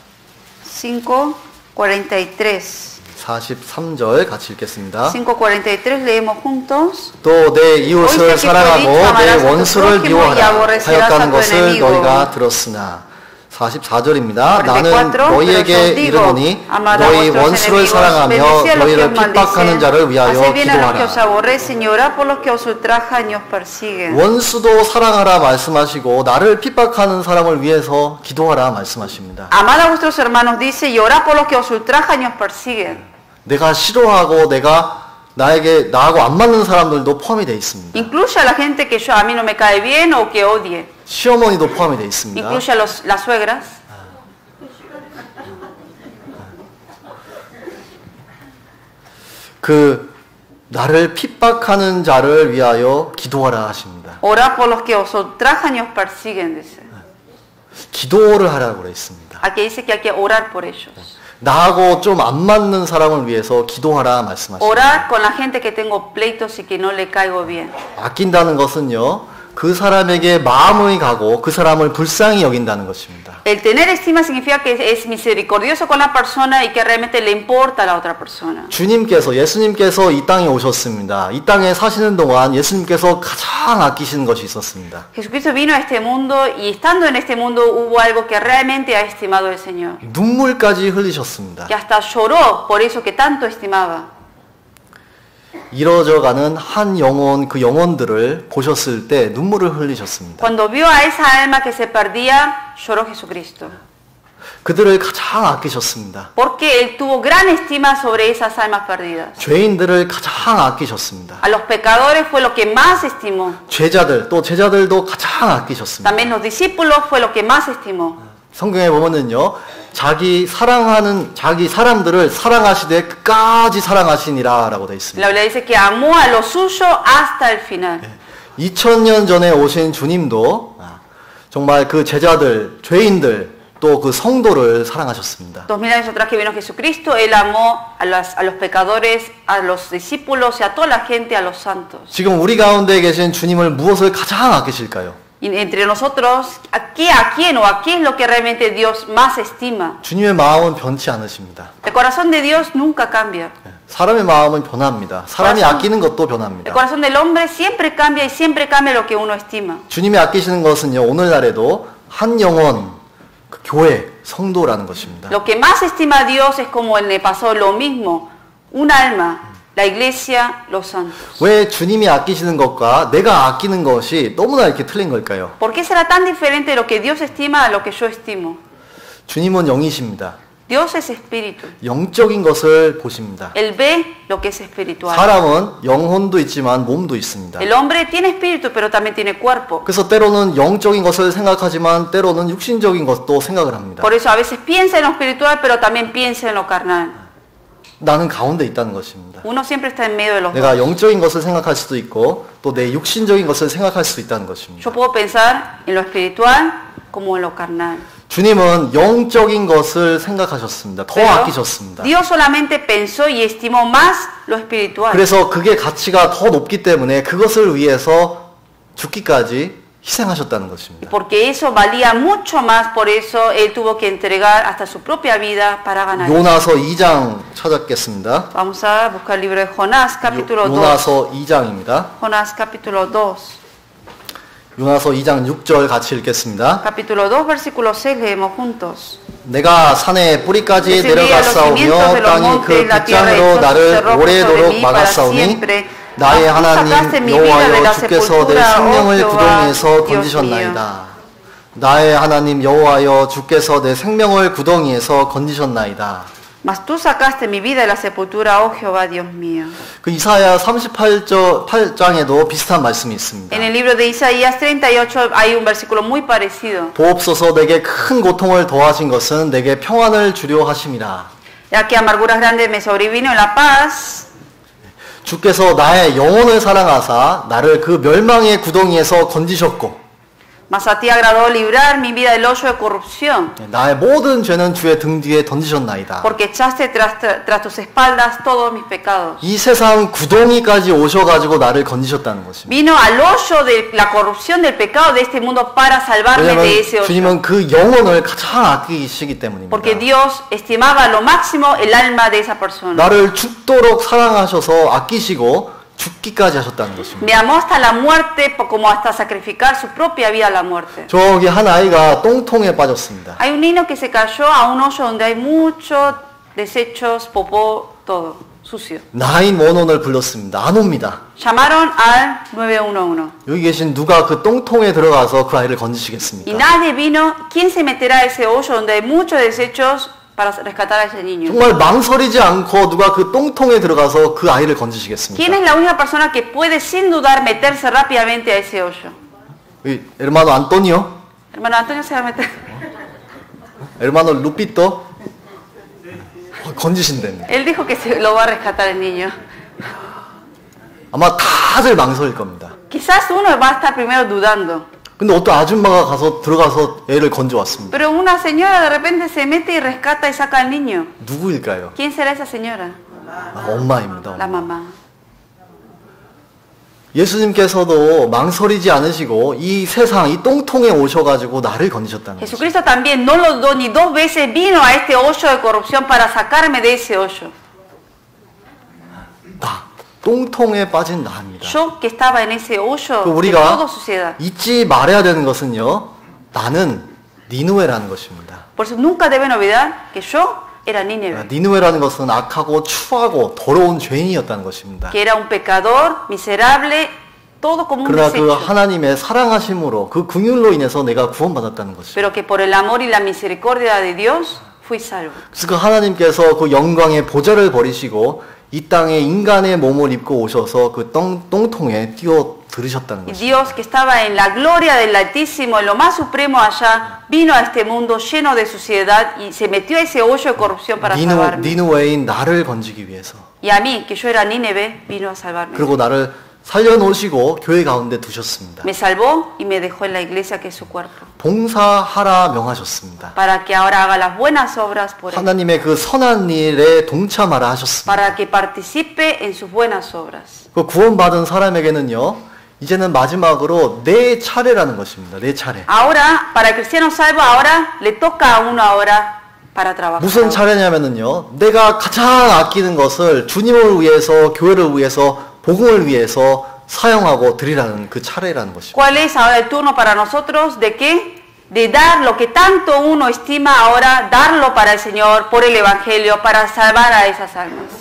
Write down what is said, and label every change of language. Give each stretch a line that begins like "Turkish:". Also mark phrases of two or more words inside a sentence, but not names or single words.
Korean: 5:43. 43절 같이 읽겠습니다.
Spanish: 5:43 leemos juntos.
Korean: 또 내 이웃을 사랑하고 내 원수를 미워하라 하였다는 것을 너희가 들었으나 44절입니다. 나는 44, 너희에게
Spanish: pero os digo,
Korean: 이르노니
Spanish: amad a
Korean: 너희
Spanish: vuestros
Korean: 원수를
Spanish: enemigos,
Korean: 사랑하며
Spanish: bendecid a los que
Korean: 너희를
Spanish: os
Korean: 핍박하는 자를
Spanish: maldicen,
Korean: 위하여
Spanish: haced bien a los que os
Korean: 기도하라.
Spanish: aborrecen y orad por los que os ultrajan y os persiguen.
Korean: 원수도 사랑하라 말씀하시고 나를 핍박하는 사람을 위해서 기도하라 말씀하십니다.
Spanish: Amad a vuestros hermanos, dice, y orad por los que os ultrajan y os persiguen.
Korean: 내가 싫어하고 내가 나하고 안 맞는 사람들도 포함이 되어 있습니다.
Spanish: Incluye a la gente que a mí no me cae bien o que odie.
Korean: 시어머니도 포함이 되어 있습니다.
Spanish: Incluye a las suegras.
Korean: 그 나를 핍박하는 자를 위하여 기도하라 하십니다.
Spanish: Orad por los que os ultrajan y os persiguen, dice.
Korean: 기도를 하라고 그래 있습니다.
Spanish: Aquí dice que hay que orar por ellos.
Korean: 나하고 좀 안 맞는 사람을 위해서 기도하라 말씀하십니다.
Spanish: Orar con la gente que tengo pleitos y que no le caigo bien.
Korean: 아낀다는 것은요, 그 사람에게 마음이 가고 그 사람을 불쌍히 여긴다는 것입니다.
Spanish: El tener estima significa que es misericordioso con la persona y que realmente le importa a la otra persona.
Korean: 예수님께서 이 땅에 오셨습니다. 이 땅에 사시는 동안 예수님께서 가장 아끼시는 것이 있었습니다.
Spanish: Jesucristo vino a este mundo y estando en este mundo hubo algo que realmente ha estimado el Señor.
Korean: 눈물까지 흘리셨습니다.
Spanish: Que hasta lloró por eso que tanto estimaba.
Korean: 이뤄져가는 한 영혼, 그 영혼들을 보셨을 때 눈물을 흘리셨습니다.
Spanish: Cuando vio a esa alma que se perdía, lloró Jesucristo.
Korean: 그들을 가장 아끼셨습니다.
Spanish: Porque Él tuvo gran estima sobre esas almas perdidas.
Korean: 죄인들을 가장 아끼셨습니다.
Spanish: A los pecadores fue lo que más estimó.
Korean: 제자들도 가장 아끼셨습니다.
Spanish: También los discípulos fue lo que más estimó.
Korean: 성경에 보면은요, 자기 사람들을 사랑하시되 끝까지 사랑하시니라라고 되어 있습니다.
Spanish: La Biblia dice que amó a lo suyo hasta el final.
Korean: 2000년 전에 오신 주님도 정말 그 제자들, 죄인들, 또 그 성도를 사랑하셨습니다.
Spanish: 2000 años atrás que vino Jesucristo, Él amó a los pecadores, a los discípulos y a toda la gente, a los santos.
Korean: 지금 우리 가운데 계신 주님을 무엇을 가장 아끼실까요?
Spanish: Y entre nosotros, ¿a quién o a qué es lo que realmente Dios más estima?
Korean: 주님의 마음은 변치 않으십니다.
Spanish: El corazón de Dios nunca cambia.
Korean: 사람의 마음은 변합니다. 사람이 아끼는 것도
Spanish: El
Korean: 변합니다.
Spanish: corazón del hombre siempre cambia y siempre cambia lo que uno estima.
Korean: 주님이 아끼시는 것은요, 오늘날에도 한 영혼, 그 교회, 성도라는 것입니다.
Spanish: Lo que más estima a Dios es como en el pasado lo mismo, un alma, la iglesia, los santos.
Korean: 왜 주님이 아끼시는 것과 내가 아끼는 것이 너무나 이렇게 틀린 걸까요?
Spanish: ¿Por qué será tan diferente lo que Dios estima a lo que yo estimo?
Korean: 주님은 영이십니다.
Spanish: Dios es espíritu.
Korean: 영적인 것을 보십니다.
Spanish: Él ve lo que es espiritual.
Korean: 사람은 영혼도 있지만 몸도 있습니다.
Spanish: El hombre tiene espíritu, pero también tiene cuerpo.
Korean: 그래서 때로는 영적인 것을 생각하지만 때로는 육신적인 것도 생각을 합니다.
Spanish: Por eso a veces piensa en lo espiritual, pero también piensa en lo carnal.
Korean: 나는 가운데 있다는 것입니다.
Spanish: Uno siempre está en medio de los
Korean: 내가
Spanish: dos.
Korean: 영적인 것을 생각할 수도 있고 또 내 육신적인 것을 생각할 수도 있다는 것입니다.
Spanish: Yo puedo pensar en lo espiritual como en lo carnal.
Korean: 주님은 영적인 것을 생각하셨습니다. 더
Spanish: Pero
Korean: 아끼셨습니다.
Spanish: Dios solamente pensó y estimó más lo espiritual.
Korean: 그래서 그게 가치가 더 높기 때문에 그것을 위해서 죽기까지 희생하셨다는 것입니다.
Spanish: Porque eso valía mucho más, por eso Él tuvo que entregar hasta su propia vida para ganar.
Korean: 요나서 2장 찾았겠습니다.
Spanish: Vamos a buscar el libro de Jonás, capítulo 2.
Korean: 요나서 2장입니다.
Spanish: Jonás, capítulo 2.
Korean: 요나서 2장 6절 같이 읽겠습니다.
Spanish: Capítulo 2, versículo 6, leemos juntos.
Korean: 내가 산의 뿌리까지
Spanish: Descendí a los
Korean: 내려갔사오며
Spanish: cimientos de los
Korean: 땅이 그
Spanish: montes, la tierra
Korean: 빗장으로
Spanish: echó sus
Korean: 나를
Spanish: cerrojos sobre
Korean: 오래도록
Spanish: mí para
Korean: 막았사오니
Spanish: siempre.
Korean: 나의
Spanish: Mas tú sacaste
Korean: 하나님
Spanish: mi vida de
Korean: 여호와여
Spanish: la
Korean: 주께서 내
Spanish: sepultura,
Korean: 생명을
Spanish: oh Jehová,
Korean: 구덩이에서
Spanish: Dios
Korean: 건지셨나이다. 나의 하나님 여호와여 주께서 내 생명을 구덩이에서 건지셨나이다.
Spanish: Mas tú sacaste mi vida de la sepultura, oh Jehová, Dios mío.
Korean: 그 이사야 38장에도 비슷한 말씀이 있습니다.
Spanish: En el libro de Isaías 38 hay un versículo muy parecido.
Korean: 보옵소서 내게 큰 고통을 더하신 것은 내게 평안을 주려 하심이라.
Spanish: Ya que amarguras grandes me sobrevino en la paz.
Korean: 주께서 나의 영혼을 사랑하사 나를 그 멸망의 구덩이에서 건지셨고
Spanish: Mas a ti agradó librar mi vida del hoyo de corrupción,
Korean: 나의 모든 죄는 주의 등 뒤에 던지셨나이다.
Spanish: porque echaste tras tus espaldas todos mis pecados.
Korean: 이 세상 구덩이까지 오셔가지고 나를 건지셨다는 것입니다.
Spanish: Vino al hoyo de la corrupción del pecado de este mundo para salvarme de ese
Korean: 왜냐하면
Spanish: hoyo.
Korean: 주님은 그 영혼을 가장 아끼시기 때문입니다.
Spanish: Porque Dios estimaba a lo máximo el alma de esa persona.
Korean: 나를 죽도록 사랑하셔서 아끼시고 죽기까지 하셨다는 것입니다.
Spanish: Me amó hasta la muerte, como hasta sacrificar su propia vida a la muerte.
Korean: 저기 한 아이가 똥통에 빠졌습니다.
Spanish: Hay un niño que se cayó a un hoyo donde hay muchos desechos, popó, todo sucio.
Korean: 911을 불렀습니다. 안 옵니다.
Spanish: Llamaron al 911.
Korean: 여기 계신 누가 그 똥통에 들어가서 그 아이를
Spanish: Y
Korean: 건지시겠습니까?
Spanish: nadie vino. ¿Quién se meterá a ese hoyo donde hay muchos desechos para rescatar a ese niño?
Korean: 정말 망설이지 않고 누가 그 똥통에 들어가서 그 아이를 건지시겠습니까?
Spanish: ¿Quién es la única persona que puede sin dudar meterse rápidamente a ese hoyo? hermano Antonio, Hermano Antonio se va a meter.
Korean: hermano Lupito 건지신답니다.
Spanish: Él dijo que se lo va a rescatar el niño.
Korean: 아마 다들 망설일 겁니다.
Spanish: Quizás uno va a estar primero dudando.
Korean: 근데 어떤 아줌마가 들어가서 애를 건져왔습니다.
Spanish: Pero una señora de repente se mete y rescata y saca al niño.
Korean: 누구일까요?
Spanish: ¿Quién será esa señora?
Korean: 엄마입니다.
Spanish: La mamá.
Korean: 예수님께서도 망설이지 않으시고 이 세상, 이 똥통에 오셔가지고 나를 건지셨다는 거죠.
Spanish: Jesucristo también no lo dudó ni dos veces, vino a este hoyo de corrupción para sacarme de ese hoyo.
Korean: 나, 똥통에 빠진 나입니다.
Spanish: Yo que estaba en ese hoyo de
Korean: 우리가
Spanish: toda suciedad.
Korean: 잊지 말아야 되는 것은요, 나는 니누에라는 것입니다.
Spanish: Por eso nunca deben olvidar que yo era Nínive,
Korean: 니누에라는 것은 악하고 추하고 더러운 죄인이었다는 것입니다.
Spanish: que era un pecador, miserable, todo como un
Korean: 그러나 그
Spanish: desecho.
Korean: 하나님의 사랑하심으로 그 긍휼로 인해서 내가 구원받았다는 것입니다.
Spanish: Pero que por el amor y la misericordia de Dios fui salvo.
Korean: 그래서 그 하나님께서 그 영광의 보좌를 버리시고 이 땅에 인간의 몸을 입고 오셔서 그 똥통에 뛰어 들으셨다는
Spanish: Y
Korean: 것입니다.
Spanish: Dios, que estaba en la gloria del Altísimo, en lo más supremo allá, vino a este mundo lleno de suciedad y se metió a ese hoyo de corrupción para salvarme.
Korean: 니누웨인 나를 건지기 위해서.
Spanish: Y a mí, que yo era Nínive, vino a salvarme.
Korean: 그리고 나를 살려놓으시고 교회 가운데 두셨습니다.
Spanish: Me salvó y me dejó en la iglesia, que es su cuerpo,
Korean: 봉사하라 명하셨습니다.
Spanish: para que ahora haga las buenas obras por él,
Korean: 하나님의 그 선한 일에 동참하라 하셨습니다.
Spanish: para que participe en sus buenas obras.
Korean: 그 구원받은 사람에게는요, 이제는 마지막으로 내 차례라는 것입니다. 내 차례.
Spanish: Ahora, para el cristiano salvo, ahora le toca a uno ahora para trabajar.
Korean: 무슨 차례냐면은요, 내가 가장 아끼는 것을 주님을 위해서, 교회를 위해서, 복음을 위해서 사용하고 드리라는 그 차례라는 것입니다.
Spanish: ¿Cuál es ahora el turno para nosotros? ¿De qué? De dar lo que tanto uno estima ahora, darlo para el Señor, por el Evangelio, para salvar a esas almas.